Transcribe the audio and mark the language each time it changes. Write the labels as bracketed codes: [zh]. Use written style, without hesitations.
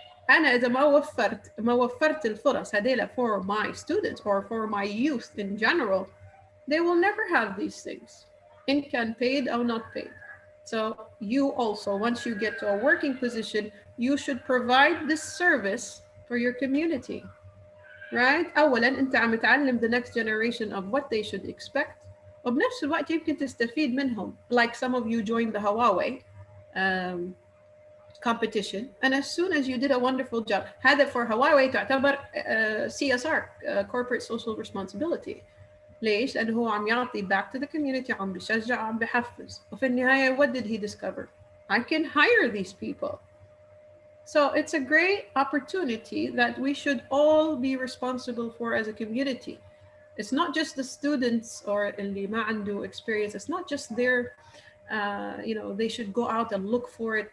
[ar] أنا إذا ما وفرت الفرص هذيلا [en] for my students or for my youth in general, they will never have these things, in can paid or not paid. So you also, once you get to a working position, you should provide this service for your community. Right? [ar] أولاً أنت عم تعلم [en] the next generation of what they should expect, [ar] وبنفس الوقت يمكن تستفيد منهم. [en] Like some of you joined the Huawei competition, and as soon as you did a wonderful job, هذا for Huawei تعتبر CSR, corporate social responsibility. [ar] ليش؟ لأنه هو عم يعطي [en] back to the community, [ar] عم بيشجع, عم بيحفز. وفي النهاية, [en] what did he discover? I can hire these people. So it's a great opportunity that we should all be responsible for as a community. It's not just the students or [ar] اللي ما عنده [en] experience. It's not just their, they should go out and look for it.